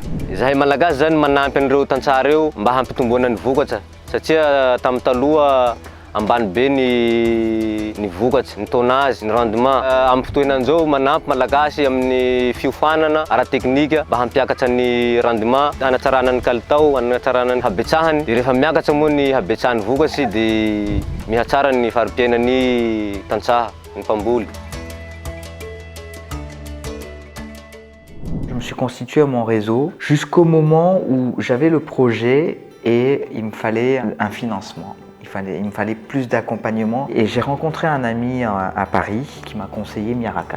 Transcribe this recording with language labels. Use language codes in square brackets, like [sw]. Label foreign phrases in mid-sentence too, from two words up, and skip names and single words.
[mg] Zahay Malagasy zany manampy an'ireo tantsaha reo mba hampitomboana ny vokatra satria tamin'ny taloha ambany be ny vokatsy, ny tonnage, ny rendement. Amin'ny fotoanan'izao manampy Malagasy amin'ny fiofanana ara-teknika mba hampiakatra ny rendement, hanatsarana ny kalitao, hanatsarana ny habetsahany. Dia rehefa miakatra moa ny habetsahan'ny vokatsy dia mihatsara ny farim-piainan'ny tantsaha, ny mpamboly. [fr] Je me suis constitué mon réseau jusqu'au moment où j'avais le projet et il me fallait un financement. Il me fallait plus d'accompagnement et j'ai rencontré un ami à Paris qui m'a conseillé Miaracap.